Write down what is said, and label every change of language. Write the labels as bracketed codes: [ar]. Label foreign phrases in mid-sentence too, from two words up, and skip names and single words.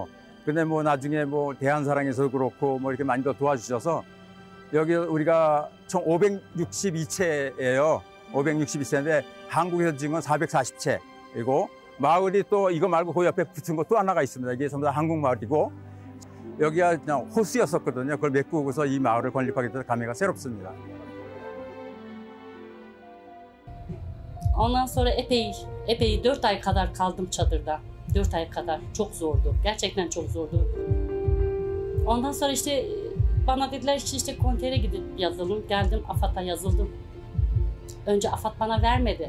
[ko] 근데 뭐 나중에 뭐 대한사랑에서 그렇고 뭐 이렇게 많이 더 도와주셔서 여기 우리가 총 562채예요. 562채인데 한국에서 지은 건 440채이고 마을이 또 이거 말고 그 옆에 붙은 거 또 하나가 있습니다. 이게 전부 다 한국 마을이고 여기가 그냥 호수였었거든요. 그걸 메꾸고서 이 마을을 건립하게 돼서 감회가 새롭습니다. [tr] Ondan sonra epey 4 ay kadar kaldım çadırda. 4 ay kadar. Çok zordu. Gerçekten çok zordu. Ondan sonra işte bana dediler işte kontere gidip yazılın. Geldim AFAD'a yazıldım. Önce AFAD bana vermedi.